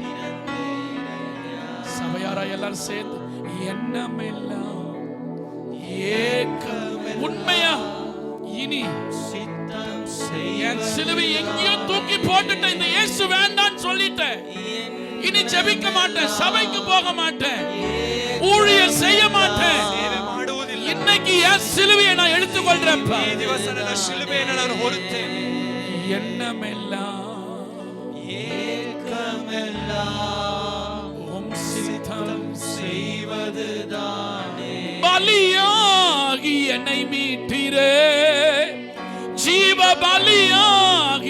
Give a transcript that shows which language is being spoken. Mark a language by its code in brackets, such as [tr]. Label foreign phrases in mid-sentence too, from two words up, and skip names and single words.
[ta] சபையாரா எல்லாரும் சேர்ந்து எண்ணமெல்லாம் உண்மையா இனி என் சிலுவை எங்கேயோ தூக்கி போட்டுட்டேன், இந்த இயேசு வேண்டான்னு சொல்லிட்டேன், இனி ஜெபிக்க மாட்டேன், சபைக்கு போக மாட்டேன், ஊழியர் செய்ய மாட்டேன், என் சிலுவையை நான் எடுத்துக்கொள்றேன்ப்பா. [kn] ಈ ದಿವಸ ನನ್ನ ಶಿಲುಬೆಯನ್ನು ನಾನು ಹೊರುತ್ತೇನೆ. [ta] எண்ணமெல்லாம் ஏக்கமெல்லாம் உம் சித்தம் செய்வதுதானே. பலியாகி என்னை மீட்டீரே, ஜீவ பலியாகி